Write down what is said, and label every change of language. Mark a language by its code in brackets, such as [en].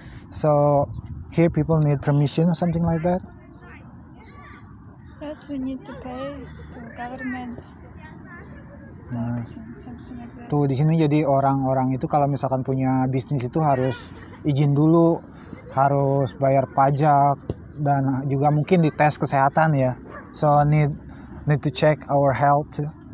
[en] So here people need permission or something like that. Yes, we need to pay to government tax and something like that. [id] Tuh di sini jadi orang-orang itu kalau misalkan punya bisnis itu harus izin dulu, harus bayar pajak, dan juga mungkin dites kesehatan ya. [en] So need to check our health too.